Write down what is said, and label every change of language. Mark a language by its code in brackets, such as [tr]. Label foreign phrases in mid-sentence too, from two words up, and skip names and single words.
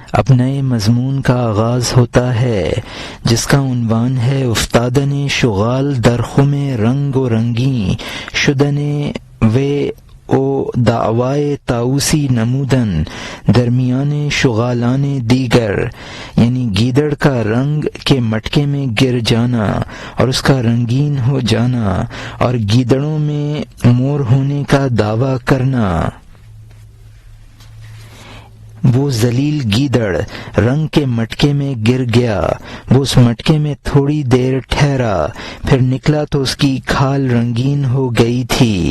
[ur] اب نئے مضمون کا آغاز ہوتا ہے جس کا عنوان ہے [fa] افتادن شغال در خم رنگ و رنگیں شدن او دعوائے طاؤسی نمودن درمیان شغالان دیگر، [ur] یعنی گیدڑ کا رنگ کے مٹکے میں گر جانا اور اس کا رنگین ہو جانا اور گیدڑوں میں مور ہونے کا دعویٰ کرنا۔ وہ ذلیل گیدڑ رنگ کے مٹکے میں گر گیا، وہ اس مٹکے میں تھوڑی دیر ٹھہرا، پھر نکلا تو اس کی کھال رنگین ہو گئی تھی۔